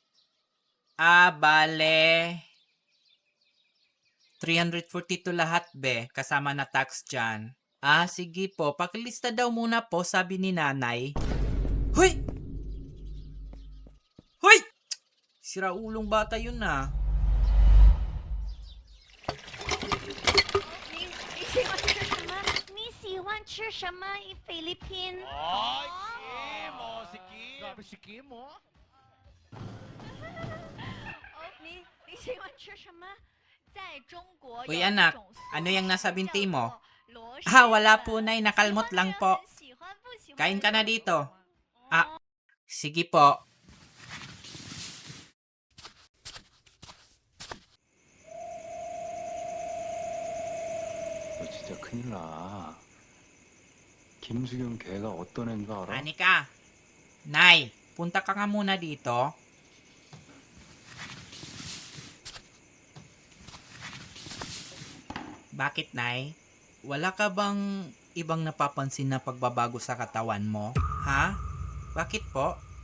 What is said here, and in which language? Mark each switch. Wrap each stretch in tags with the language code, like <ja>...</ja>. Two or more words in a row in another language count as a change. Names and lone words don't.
<tl>Bale. 342 lahat, be. Kasama na tax dyan. Sige po. Pakilista daw muna po, sabi ni nanay. Hoy! Hoy! Siraulong bata yun na.</tl> <zh>你喜欢吃什么菲律宾？</zh> <tl>Ay, Kim! Oh, si Kim! Grabe si Kim, oh.</tl> <zh>你喜欢吃什么？在中国</zh> <tl>Uy, anak,</tl> <zh>有一种</zh> <tl>ano yung nasa binti mo?</tl> <zh>螺蛳</zh> <tl>Wala</tl> <zh>粉</zh> <tl>po, nay.</tl> <zh>喜</zh> <tl>Nakalmot</tl> <zh>欢</zh> <tl>lang</tl> <zh>的</zh> <tl>po.</tl> <zh>很喜欢不喜欢</zh> <tl>Kain</tl> <zh>的</zh> <tl>ka na</tl> <zh>都</zh> <tl>dito.</tl> <zh>有</zh> <tl>Sige po.</tl> <ko>너 진짜 큰일 나. 김수경 걔가 어떤 애인 줄 알아?</ko> <tl>Anika. Nay, punta ka nga muna dito. Bakit, Nay? Wala ka bang ibang napapansin na pagbabago sa katawan mo? Ha? Bakit po?</tl>